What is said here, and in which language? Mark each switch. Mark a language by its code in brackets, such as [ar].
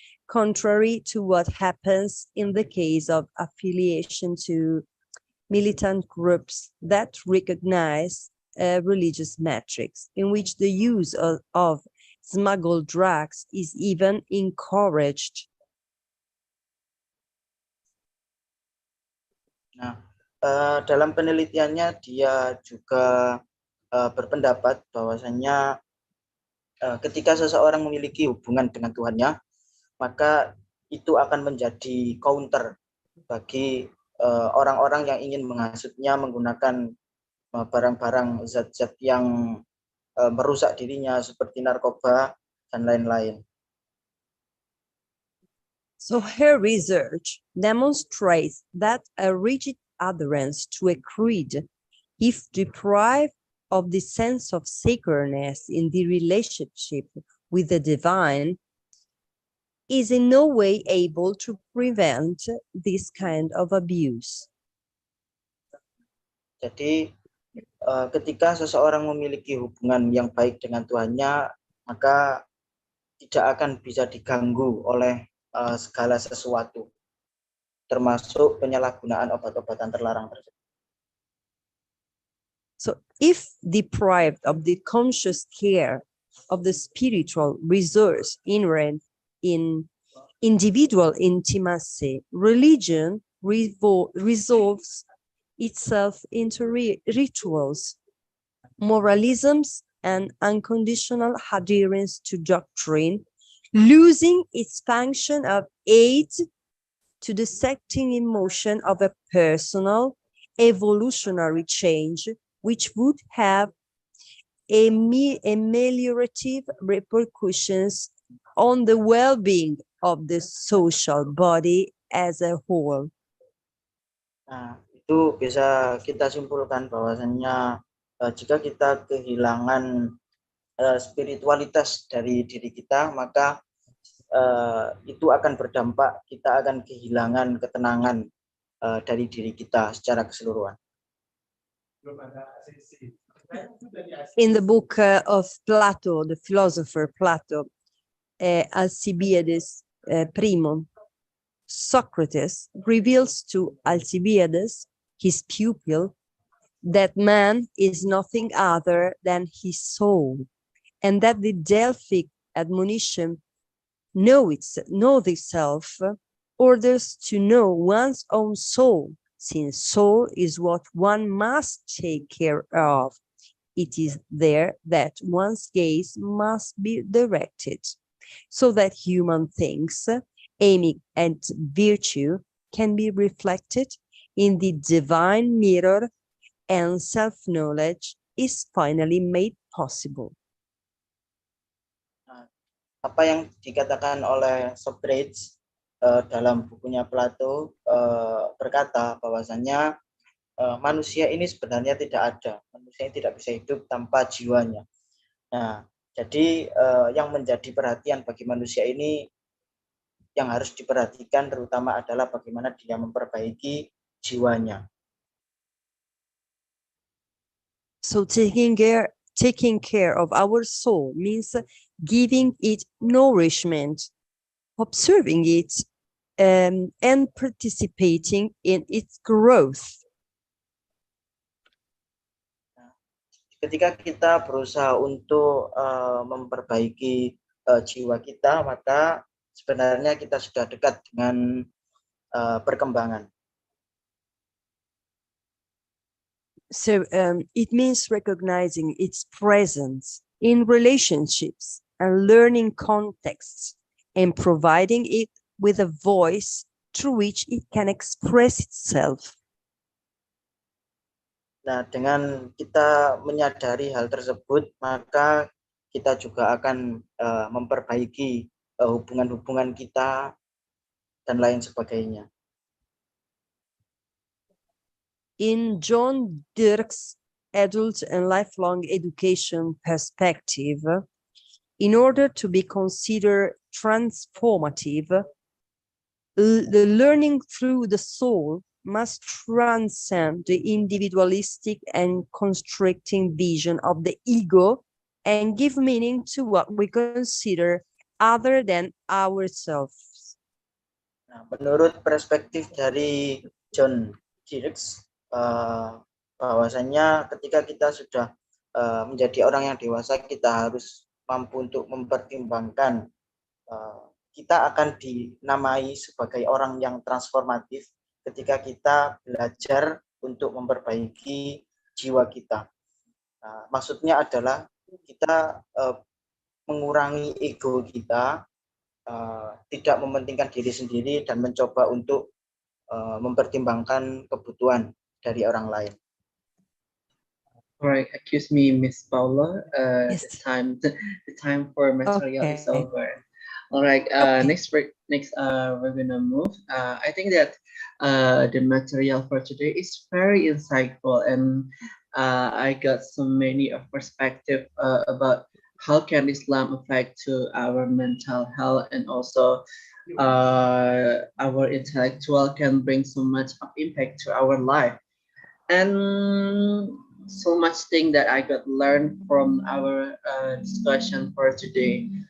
[en] contrary to what happens in the case of affiliation to militant groups that recognize religious metrics, in which the use of smuggled drugs is even encouraged. [id] Nah, dalam penelitiannya dia juga berpendapat bahwasannya ketika seseorang memiliki hubungan dengan Tuhannya, maka itu akan menjadi counter bagi orang-orang yang ingin menghasutnya menggunakan barang-barang zat-zat yang merusak dirinya seperti narkoba dan lain-lain. [en] So her research demonstrates that a rigid adherence to a creed, if deprived of the sense of sacredness in the relationship with the divine, is in no way able to prevent this kind of abuse. [id] Jadi ketika seseorang memiliki hubungan yang baik dengan Tuhannya, maka tidak akan bisa diganggu oleh segala sesuatu, termasuk penyalahgunaan obat-obatan terlarang tersebut. [en] So if deprived of the conscious care of the spiritual resource inherent in individual intimacy, religion resolves itself into rituals, moralisms, and unconditional adherence to doctrine, losing its function of aid to the setting in motion of a personal evolutionary change, which would have ameliorative repercussions on the well-being of the social body as a whole. [id] Nah, itu bisa kita simpulkan bahwasannya jika kita kehilangan spiritualitas dari diri kita, maka itu akan berdampak, kita akan kehilangan ketenangan dari diri kita secara keseluruhan. [en] In the book of Plato, the philosopher Plato, Alcibiades Primo, Socrates reveals to Alcibiades, his pupil, that man is nothing other than his soul, and that the Delphic admonition, know thyself, orders to know one's own soul, since soul is what one must take care of. It is there that one's gaze must be directed, so that human things aiming at virtue can be reflected in the divine mirror, and self-knowledge is finally made possible. [id] Apa yang dikatakan oleh Socrates dalam bukunya Plato berkata bahwasannya manusia ini sebenarnya tidak ada, manusia ini tidak bisa hidup tanpa jiwanya. Nah, jadi yang menjadi perhatian bagi manusia ini, yang harus diperhatikan terutama adalah bagaimana dia memperbaiki jiwanya. [en] So taking care of our soul means giving it nourishment, observing it, and participating in its growth. [id] Ketika kita berusaha untuk memperbaiki jiwa kita, maka sebenarnya kita sudah dekat dengan perkembangan. [en] So it means recognizing its presence in relationships and learning contexts, and providing it with a voice through which it can express itself. [id] Nah, dengan kita menyadari hal tersebut, maka kita juga akan memperbaiki hubungan-hubungan kita dan lain sebagainya. [en] In John Dirk's adult and lifelong education perspective, in order to be considered transformative, the learning through the soul must transcend the individualistic and constricting vision of the ego and give meaning to what we consider other than ourselves. [id] Nah, menurut perspektif dari John Dirks, bahwasanya ketika kita sudah menjadi orang yang dewasa, kita harus mampu untuk mempertimbangkan kita akan dinamai sebagai orang yang transformatif ketika kita belajar untuk memperbaiki jiwa kita. Nah, maksudnya adalah kita mengurangi ego kita, tidak mementingkan diri sendiri dan mencoba untuk mempertimbangkan kebutuhan dari orang lain. [en] Alright, excuse me, Miss Paula. Yes. The time for material is Okay. over. Alright, Okay. next we're gonna move. I think that the material for today is very insightful, and I got so many of perspective about how can Islam affect to our mental health, and also our intellectual can bring so much of impact to our life, and so much thing that I got learned from our discussion for today.